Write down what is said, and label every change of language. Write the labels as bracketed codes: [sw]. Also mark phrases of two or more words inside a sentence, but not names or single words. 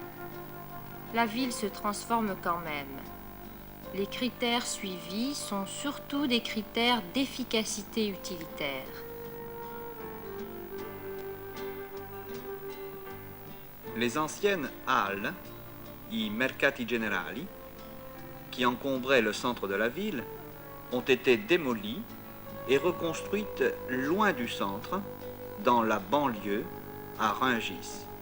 [fr] La ville se transforme quand même. Les critères suivis sont surtout des critères d'efficacité utilitaire. Les anciennes halles, [it] i mercati generali, [fr] qui encombraient le centre de la ville, ont été démolies et reconstruites loin du centre, dans la banlieue, à Rungis.